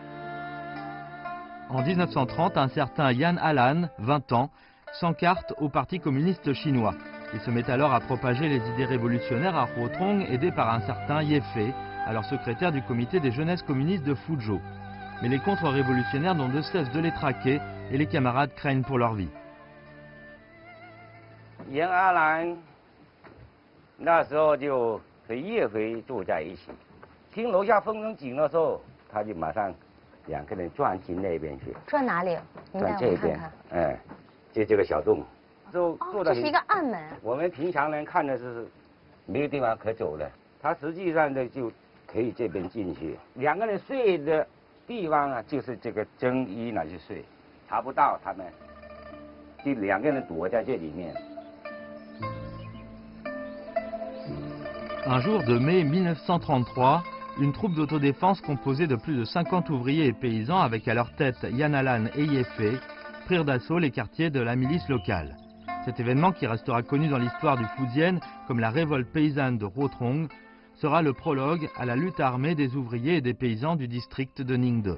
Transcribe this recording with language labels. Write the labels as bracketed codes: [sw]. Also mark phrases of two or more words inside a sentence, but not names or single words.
[fr] En 1930, un certain Yan Alan, 20 ans, s'encarte au Parti communiste chinois. Il se met alors à propager les idées révolutionnaires à Huotrong, aidé par un certain Ye Fei, alors secrétaire du comité des jeunesses communistes de Fuzhou. Mais les contre-révolutionnaires n'ont de cesse de les traquer et les camarades craignent pour leur vie. [zh] 严阿兰那时候就和叶飞住在一起，听楼下风声紧的时候，他就马上2个人转进那边去，转哪里？您带转这边我们看看。，哎，就这个小洞，就坐在这是一个暗门。我们平常人看的是没有地方可走的，他实际上呢就可以这边进去。2个人睡的地方啊，就是这个更衣那去睡，查不到他们，就2个人躲在这里面。 [fr] Un jour de mai 1933, une troupe d'autodéfense composée de plus de 50 ouvriers et paysans avec à leur tête Yan Alan et Yefé prirent d'assaut les quartiers de la milice locale. Cet événement, qui restera connu dans l'histoire du Fujian comme la révolte paysanne de Rotrong, sera le prologue à la lutte armée des ouvriers et des paysans du district de Ningde.